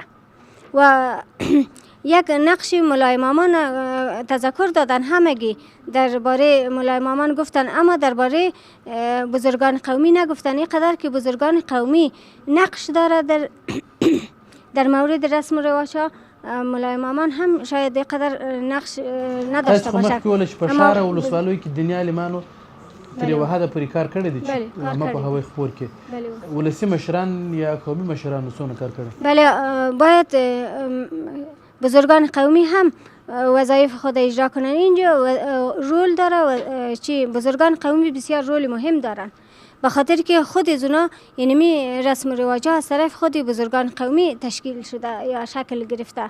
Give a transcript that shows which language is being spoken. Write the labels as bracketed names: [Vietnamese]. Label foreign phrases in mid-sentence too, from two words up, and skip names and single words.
[Persian] و یک نقش مولای مامان تذکر دادن همگی درباره مولای مامان گفتن، اما درباره بزرگان قومی نگفتن. اینقدر که بزرگان قومی نقش داره در مورد رسم و رواجها، مولای مامان هم شاید اینقدر نقش نداشته باشه. [Pashto] تاسو کولی شئ په شهر او ولسوالیو کې دیني عالمانو تر یوه حده پورې کار کړی دی چې عامه پوهاوی خپور کړي. ولسي مشران یا قومي مشرانو څونه کار کړی؟ [Persian] بله، باید بزرگان قومی هم وظایف خود اجرا کنن. اینجا رول داره و چی بزرگان قومی بسیار رول مهم دارن، به خاطر که خود از اونا یعنی رسم و رواجها از طرف خود بزرگان قومی تشکیل شده یا شکل گرفته.